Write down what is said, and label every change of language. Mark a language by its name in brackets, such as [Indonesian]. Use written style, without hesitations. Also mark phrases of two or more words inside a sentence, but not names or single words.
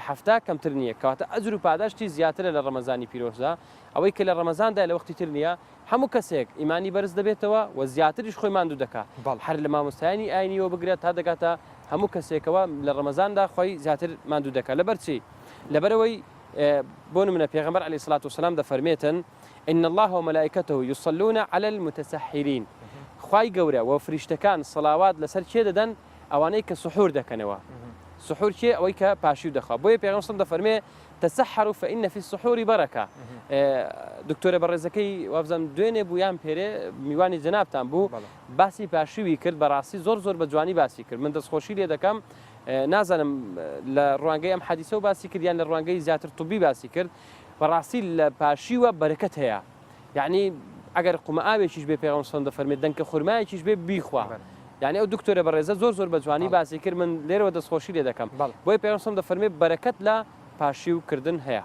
[Central Kurdish] هەفتا کەمتر نییە کەواتە ئەجر و پاداشتی زیاترە لە ڕەمەزانی پیرۆزدا ئەوەی کە لە ڕەمەزاندا لە وەختی تر نییە هەموو کەسێک ئیمانی بەرز دەبێتەوە و زیاتریش خۆی ماندوو دەکات هەر لە مامۆستایانی ئاینیەوە بگرێت تا دەکاتە هەموو کەسێکەوە لە ڕەمەزاندا خۆی زیاتر ماندوو دەکات لەبەرچی لەبەرەوەی بۆ نمونە پێغەمبەر [Arabic] عەلەیهی سەڵات وسەلام [Central Kurdish] دەفەرمێتن [Arabic] إن الله وملائكته يصلون على المتسحرين [Central Kurdish] خوای گەورە و فریشتەکان سەڵاوات لەسەر چێ دەدەن ئەوانەی کە سحور دەکەنەوە سحور چێ ئەوەی کە پاشیو دەخوا بۆیە پێغەمبەر [Arabic] صلی الله علیه [Central Kurdish] و دەفەرمێ [Arabic] تسحروا فإن في السحور بركة [Central Kurdish] دکتۆرە بەڕێزەکەی وابزانم دوێنێ بوو یان پێرێ میوانی جەنابتان بوو باسی پاشوی کرد بەڕاستی زۆر بە جوانی باسی کرد من دەستخۆشی لێ دەکەم نازانم لە ڕوانگەی ئەم حەدیسە و باسی کرد یان لە ڕوانگەی زیاتر طبی باسی کرد بەڕاستی لە پاشیوە بەرەکەت هەیە یعنی ئەگەر قومە ئاوێکیش بێ پێغەمبەر [Arabic] صلی الله علیه [Central Kurdish] و دەفەرمێت دەنکە خورمایەکیش بێ بیخوا یعنی ئەو دکتۆرە بەڕێزە زۆر بە جوانی باسی کرد من لێرەوە دەستخۆشی لێ دەکەم بۆیە پێغەمبەر [Arabic] صلی الله علیه [Central Kurdish] و دەفەرمێت بەرەکەت لە پاشیوکردن هەیە